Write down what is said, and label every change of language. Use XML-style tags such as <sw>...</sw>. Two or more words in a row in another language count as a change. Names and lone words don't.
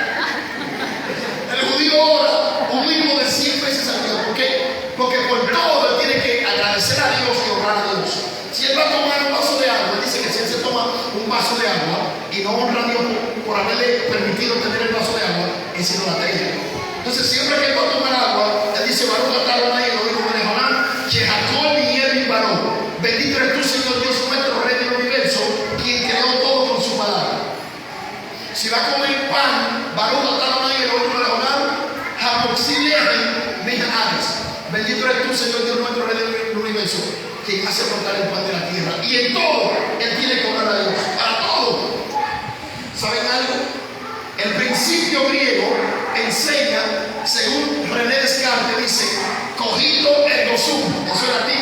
<es>El judío ora un mínimo de 100 veces al día. ¿Por qué? Porque por todo él tiene que agradecer a Dios y honrar a Dios. Si él va a tomar un vaso de agua, él dice que si él se toma un vaso de agua y no honra a Dios por haberle permitido tener el vaso de agua, es idolatría. Entonces siempre que él va a tomar agua, él dice:</es> <he>ברוך אתה אדוני אלוהים מלך העולם, שהכל נהיה בדברו.</he> <es>Bendito eres tú, Señor Dios nuestro, Rey del universo, quien creó todo con su palabra. Si va a comer pan,</es> <he>ברוך אתה אדוני אלוהים מלך העולם, המוציא לחם מן הארץ.</he> <es>Bendito eres tú, Señor Dios nuestro, Rey del universo, quien hace brotar el pan de la tierra. Y en todo él tiene que honrar a Dios, para todo. ¿Saben algo? El principio griego enseña, según René Descartes, dice:</es> <la>cogito ergo sum,</la> <es>eso es latín.</es>